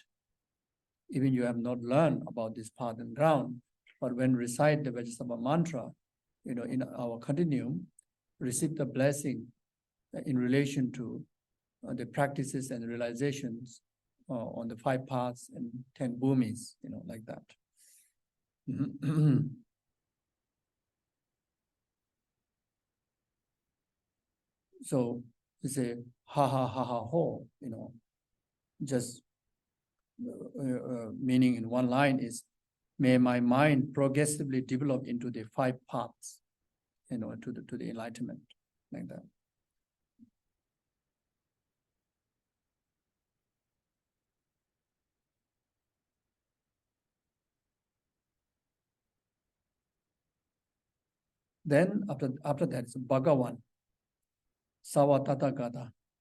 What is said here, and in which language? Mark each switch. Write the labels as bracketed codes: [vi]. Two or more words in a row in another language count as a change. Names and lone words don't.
[en] Even you have not learned about this path and ground, but when recite the Vajrasattva mantra, in our continuum, receive the blessing in relation to the practices and realizations on the 5 paths and 10 bhumis, like that. So you say [sa] ह ह ह ह हो, [en] just meaning in one line is, may my mind progressively develop into the 5 paths to the enlightenment, like that. Then after that is Bhagavan, Savatathagata.